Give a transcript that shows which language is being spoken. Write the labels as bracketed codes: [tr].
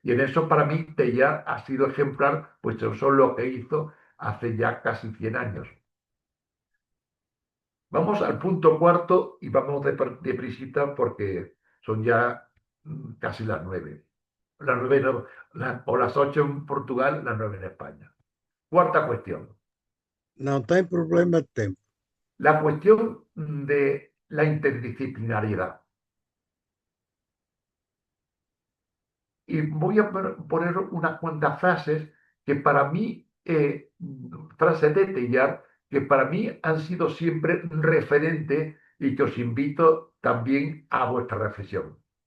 [es] Y en eso para mí ya ha sido ejemplar, pues eso es lo que hizo hace ya casi 100 años. Vamos al punto cuarto y vamos deprisita porque son ya casi las 9. Las 9 o las 8 en Portugal, las 9 en España. Cuarta cuestión. [pt] Não tem problema de tempo. [es] La cuestión de la interdisciplinariedad. Y voy a poner unas cuantas frases que para mí, frases de Teilhard, que para mí han sido siempre referente y que os invito también a vuestra reflexión.